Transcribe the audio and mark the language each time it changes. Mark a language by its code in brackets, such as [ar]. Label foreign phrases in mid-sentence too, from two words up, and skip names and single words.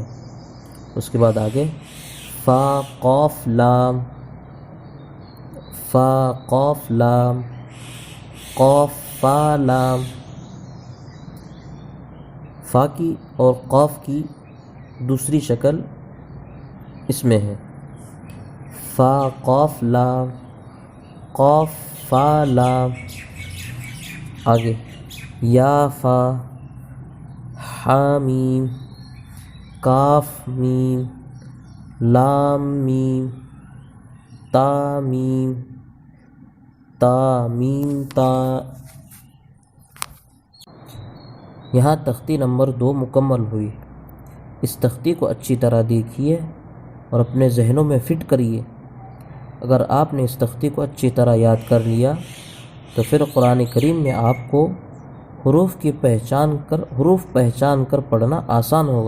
[ur] اس کے بعد آگے فا قاف لام، فا قاف لام، قاف فا لام، فا کی اور قاف کی دوسری شکل اس میں ہے، فا قاف لام، قاف فا لام۔ آگے یا فا، حامیم، کاف میم، لام میم، تا میم، تا میم تا۔ یہاں تختی نمبر 2 مکمل ہوئی۔ اس تختی کو اچھی طرح دیکھیے اور اپنے ذہنوں میں فٹ کریے۔ اگر آپ نے اس تختی کو اچھی طرح یاد کر لیا تو پھر قرآن کریم میں آپ کو حروف پہچان کر پڑھنا آسان ہوگا۔